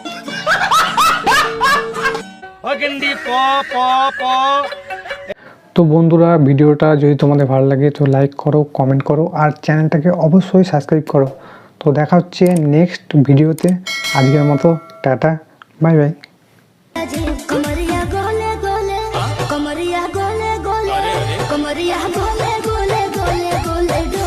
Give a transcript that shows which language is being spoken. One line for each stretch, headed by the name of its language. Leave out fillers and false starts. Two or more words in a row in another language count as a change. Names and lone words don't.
Bangla: তো বন্ধুরা, ভিডিওটা যদি তোমাদের ভালো লাগে তো লাইক করো, কমেন্ট করো আর চ্যানেলটাকে অবশ্যই সাবস্ক্রাইব করো। তো দেখা হচ্ছে নেক্সট ভিডিওতে। আজকের মতো টাটা,
English: bye bye.
Hindi: कमरिया गोले गोले कमरिया गोले गोले कमरिया गोले गोले गोले गोले